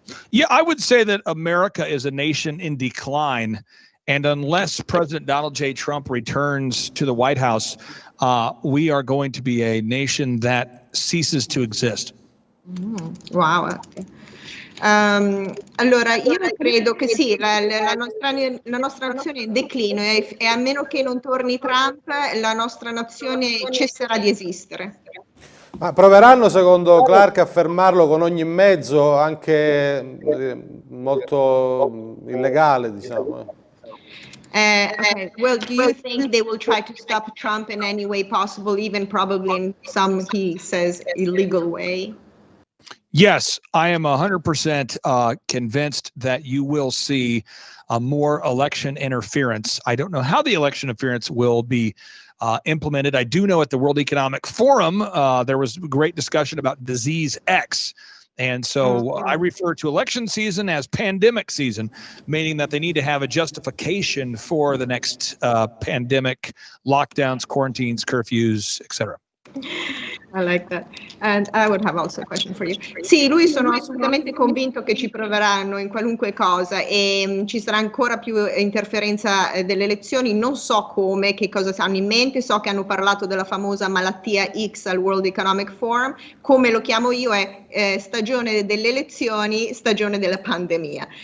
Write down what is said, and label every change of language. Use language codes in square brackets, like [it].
[en] Yeah, I would say that America is a nation in decline. And unless President Donald J. Trump returns to the White House, we are going to be a nation that ceases to exist. Wow. [it] Allora, io credo che sì, la nostra nazione è in declino, e a meno che non torni Trump, la nostra nazione cesserà di esistere. Ma proveranno, secondo Clark, a fermarlo con ogni mezzo, anche molto illegale, diciamo? [en] Okay. Well, do you think they will try to stop Trump in any way possible, even probably in some, he says, illegal way? Yes, I am 100% convinced that you will see more election interference. I don't know how the election interference will be implemented. I do know at the World Economic Forum, there was great discussion about disease X. And so I refer to election season as pandemic season, meaning that they need to have a justification for the next pandemic, lockdowns, quarantines, curfews, etc. I like that. And I would have also a question for you. [it] Sì, lui sono assolutamente convinto che ci proveranno in qualunque cosa e ci sarà ancora più interferenza delle elezioni. Non so come, che cosa hanno in mente. So che hanno parlato della famosa malattia X al World Economic Forum. Come lo chiamo io è stagione delle elezioni, stagione della pandemia.